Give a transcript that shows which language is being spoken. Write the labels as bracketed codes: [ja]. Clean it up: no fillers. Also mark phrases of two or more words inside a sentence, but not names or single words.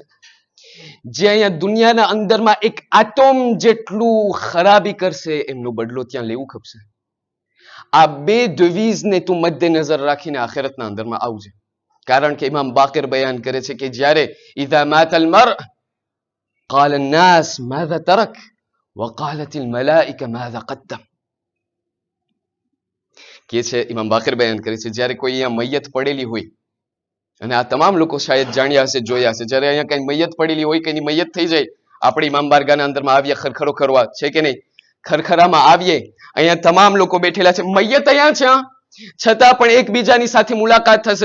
[gu] જે અહીંયા દુનિયાના અંદરમાં એક આટોમ જેટલું ખરાબી કરશે એમનો બદલો ત્યાં લેવું ખપશે. આ 2 દવીસને તું મદ્દેનજર રાખીને આખિરતના અંદરમાં આવજે. કારણ કે ઇમામ બાકર બયાન કરે છે કે જ્યારે [ar] إذا مات المرء قال الناس ماذا ترك وقالت الملائكه ماذا قدم. [gu] કે છે ઇમામ બાકર બયાન કરે છે, જ્યારે કોઈ અહીંયા મૈયત પડેલી હોય, અને આ તમામ લોકો શાયદ જાણ્યા હશે, જોયા હશે, જ્યારે અહીંયા કઈ મૈયત પડેલી હોય કે એની મૈયત થઈ જાય, આપણે ઇમામ બારગાહના અંદરમાં આવીએ ખરખરો કરવા, છે કે નહીં? ખરખરામાં આવીએ, અહીંયા તમામ લોકો બેઠેલા છે, મૈયત અહીંયા છે, છતાં પણ એકબીજાની સાથે મુલાકાત થશે.